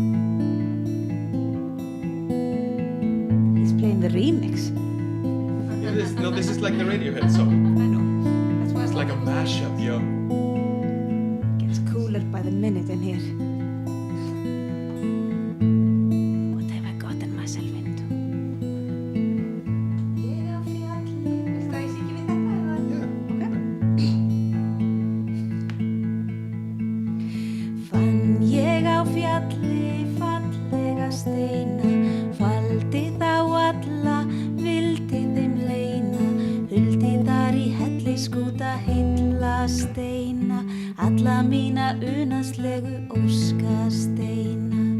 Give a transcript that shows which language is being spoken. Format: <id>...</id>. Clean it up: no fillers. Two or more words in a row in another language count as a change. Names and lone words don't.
<en>He's playing the remix. No, this is like the Radiohead song. I know. That's why It's like a mashup, yo. Gets cooler by the minute in here. What have I gotten myself into?</en> <is>Ég á fjalli. Viltu að ég syngi við þetta eða?</is> <en>Yeah. Okay.</en> <is>Fann ég á fjalli fallega steina, faldi þá alla, vildi þeim leina, huldi þar í helli skúta heilla steina, alla mína unaðslegu óskasteina.</is>